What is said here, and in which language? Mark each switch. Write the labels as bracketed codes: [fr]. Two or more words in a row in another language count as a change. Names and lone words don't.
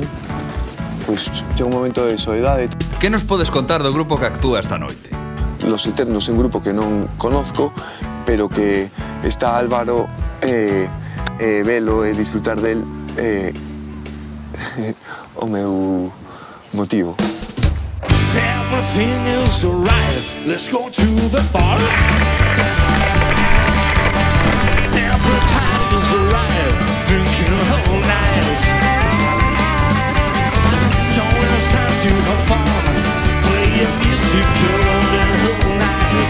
[gl] Pois chega un momento de soledade. Que nos podes contar do grupo que actúa esta noite? Los Eternos é un grupo que non conozco, pero que está Álvaro velo e disfrutar del o meu motivo. [en] Everything is alright, let's go to the bar. Everybody's alright, drinking all night. So when it's time to have fun, play your music all the whole night.